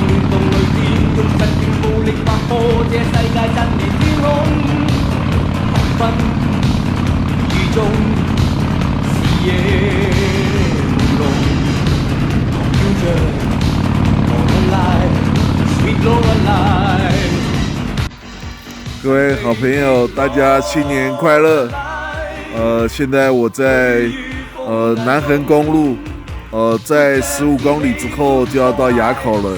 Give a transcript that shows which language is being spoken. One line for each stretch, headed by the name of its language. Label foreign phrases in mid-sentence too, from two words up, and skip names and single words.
Chinese: 動雷電用神經暴力劃破這世界震裂天空黃昏雨中視野朦朧狂飄着
English: Lorelei Sweet Lorelei
Chinese: 各位好朋友，大家新年快乐！现在我在南横公路，在15公里之后就要到垭口了。